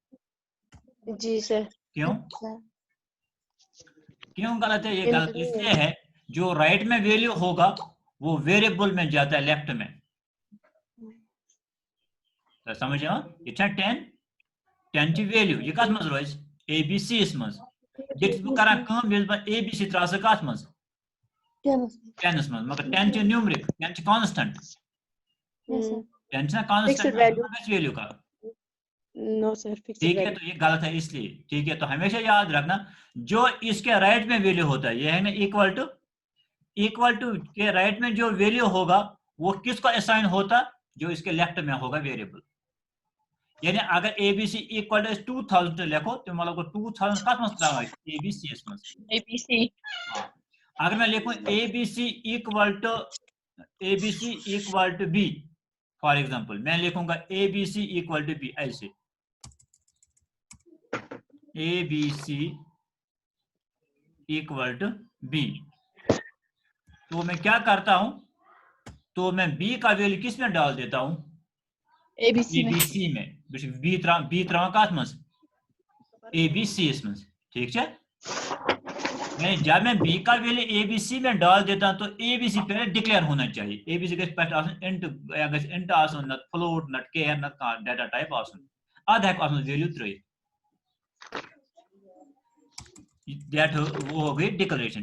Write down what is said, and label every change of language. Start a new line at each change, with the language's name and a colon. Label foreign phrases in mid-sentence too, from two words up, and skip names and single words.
Hindi: जी सर। क्यों सर क्यों गलत है? ये बिल्कुल गलत इसलिए है, जो राइट में वैल्यू होगा वो वेरिएबल में जाता है लेफ्ट में।
Kashmiri: तो समझ ये 10 ची वैल्यू ये कत मज रोज ABC मज ये करान कम ये ABC त्रा कत मज 10 मज, मगर 10 ची न्यूमरिक 10 ची कांस्टेंट 10 ना
English: constant value
Kashmiri: का।
English: no sir fix
Hindi: ठीक है, तो ये गलत है इसलिए। ठीक है, तो हमेशा याद रखना जो इसके राइट में वैल्यू होता है, ये है ना
English: equal to
Hindi: के राइट में जो वैल्यू होगा वो किसको असाइन होता? जो इसके लेफ्ट में होगा वेरिएबल। यानी अगर ABC
English: equal to
Hindi: 2000 लिखो तो मतलब
Kashmiri: 2000 कत मज त्रा ABC मज
Hindi: ABC। अगर मैं लिखूं ABC
English: equal to
Hindi: B,
English: for example
Hindi: मैं लिखूंगा ABC
English: equal to
Hindi: B ऐसे, ABC
English: equal to
Hindi: B, तो मैं क्या करता हूं, तो मैं B का वैल्यू किस में डाल देता हूं?
Kashmiri: ABC में। B त्रा कत मज ABC मज।
Hindi: ठीक है, जब मैं B का वैल्यू ABC में डाल देता हूं तो ABC पहले डिक्लेयर होना चाहिए।
Kashmiri: ABC के पहले आसन इंट आसन न फ्लोट न केयर न
English: data type
Kashmiri: आसन आद है आसन वैल्यू त्रे दैट वो हो गई डिक्लेरेशन।